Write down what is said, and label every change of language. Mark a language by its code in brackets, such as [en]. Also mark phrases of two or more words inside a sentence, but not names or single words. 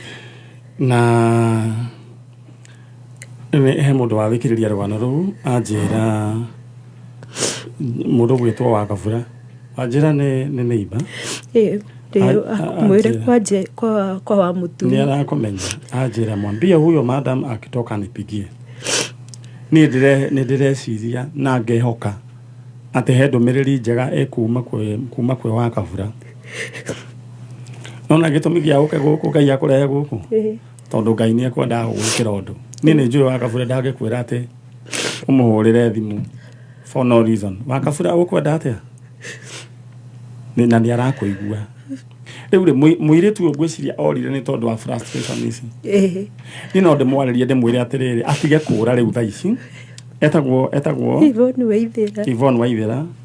[ki] Na he mũndũ wathikĩrĩria rũgano rũu anjĩra mũndũ gwĩtwo Wakabura anjĩra nĩ neighbor mwĩre kwa wa mũtu nĩ arakomenya anjĩra [sw] mwambie huyo madam akitoka nipigie [ki] nĩ ndĩreciria na ngehoka atĩ he ndũmĩrĩri njega kuma kwĩ Wakabura nona gĩtũmi gĩa gũke gũkũ Ngai akũrehe gũkũ tondũ Ngai nĩ ekwendaga gũgwĩkĩra ũndũ niĩ nĩ njũĩ Wakabura ndangĩkwĩra atĩ ũmũhũrĩre thimũ [en] for no reason [ki] Wakabura ũkwenda atĩa na nĩ arakũigua rĩu rĩ mũirĩtu ngwĩciria orire nĩ tondũ wa frustration ici niĩ no ndĩmwarĩrie ndĩmwĩre atĩrĩrĩ atige kũũra rĩu thaa ici etagwo Ivoni Waithera